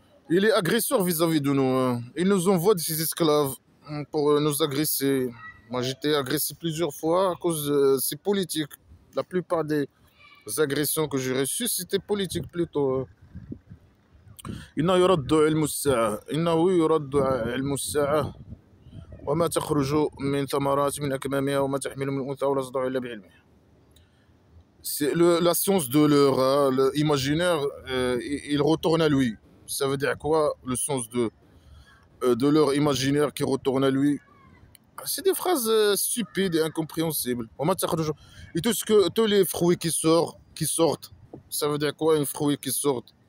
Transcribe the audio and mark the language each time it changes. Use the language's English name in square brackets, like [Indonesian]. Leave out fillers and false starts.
[French] Il est agresseur vis-à-vis de nous, hein. Il nous envoie des esclaves pour nous agresser. Moi, j'étais agressé plusieurs fois à cause de ces politiques. La plupart des agressions que j'ai reçues, c'était politique plutôt, hein. [Arabic] إنه يرد علم الساعة إنه يرد علم الساعة وما تخرج من ثمرات من أكمامها وما تحمل من أنثى ولا تضع إلا بعلمه. [French] C'est la science de l'heure, hein, l'imaginaire, il retourne à lui. Ça veut dire quoi, le sens de l'heure imaginaire qui retourne à lui? C'est des phrases stupides et incompréhensibles. Et tous les fruits qui sortent, ça veut dire quoi, un fruit qui sort?